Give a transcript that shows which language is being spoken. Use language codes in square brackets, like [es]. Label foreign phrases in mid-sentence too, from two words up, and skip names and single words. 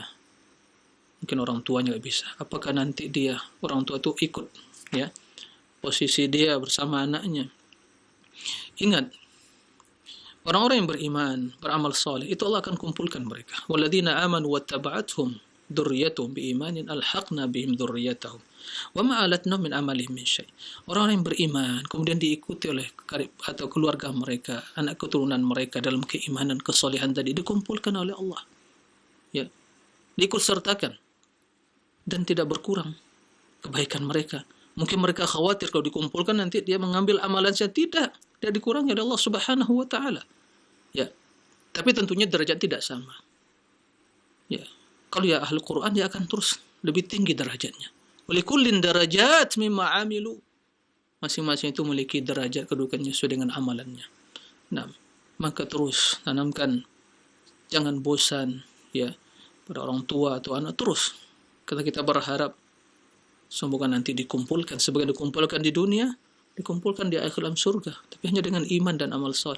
[id] Mungkin orang tuanya nggak bisa. Apakah nanti dia, orang tua itu ikut, ya, posisi dia bersama anaknya? Ingat, orang-orang yang beriman, beramal saleh, itu Allah akan kumpulkan mereka. [ar] والذين آمنوا واتبعتهم ذريتهم بإيمان ألحقنا بهم ذريتهم وما ألتناهم من عملهم من شيء'. [id] Orang yang beriman kemudian diikuti oleh atau keluarga mereka, anak keturunan mereka dalam keimanan, kesolehan tadi dikumpulkan oleh Allah. Ya, diikut sertakan dan tidak berkurang kebaikan mereka. Mungkin mereka khawatir kalau dikumpulkan nanti dia mengambil amalan saya. Tidak, dia dikurangi oleh Allah [ar] سبحانه وتعالى. [id] Ya. Tapi tentunya derajat tidak sama. Ya. Kalau ya ahli Quran dia akan terus lebih tinggi derajatnya. [ar] ولكل درجات مما عملوا. [id] Masing-masing itu memiliki derajat kedudukannya sesuai dengan amalannya. Nah, maka terus tanamkan, jangan bosan ya pada orang tua atau anak, terus kita berharap semoga nanti dikumpulkan, sebagian dikumpulkan di dunia, dikumpulkan di akhir dalam surga, tapi hanya dengan iman dan amal saleh.